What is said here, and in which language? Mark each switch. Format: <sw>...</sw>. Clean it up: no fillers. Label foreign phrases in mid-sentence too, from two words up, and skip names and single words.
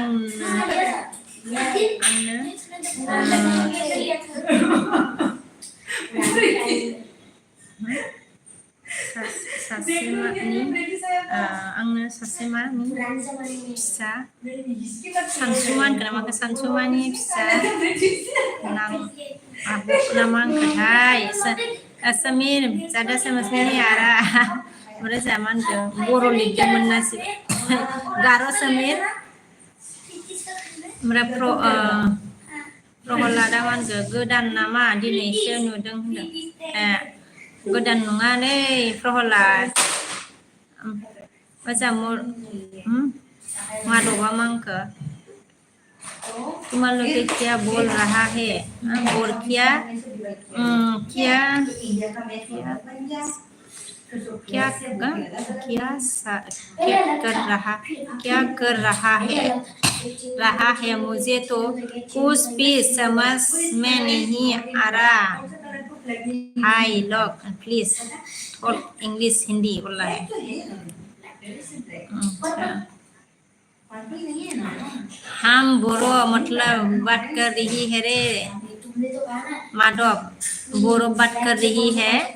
<brx>आंनो सासे मानि फिसा सानसुमा होनखो ना माखो सानसुमानि फिसा आब' ना मा होनखोथाय समिर जादा</brx> <hi>समझने आ रहा</hi> <brx>ओमफ्राय जोंहा मा होनखो बर' लिरदोंमोन ना गार' समिर ओमफ्राय प्रहलादा मानगो गोदान नामा दिनैसो नुदों होनदों गोदान नङालै प्रहलाद मोजां माधबा मांखो</brx> <hi>तुम लोग क्या बोल रहा है और क्या क्या क्या क्या कर रहा है मुझे तो कुछ भी समझ में नहीं आ रहा हाय लोग प्लीज और इंग्लिश हिंदी बोला है हम बोरो मतलब बात कर रही है रे माधव बोरो बात कर रही है</hi>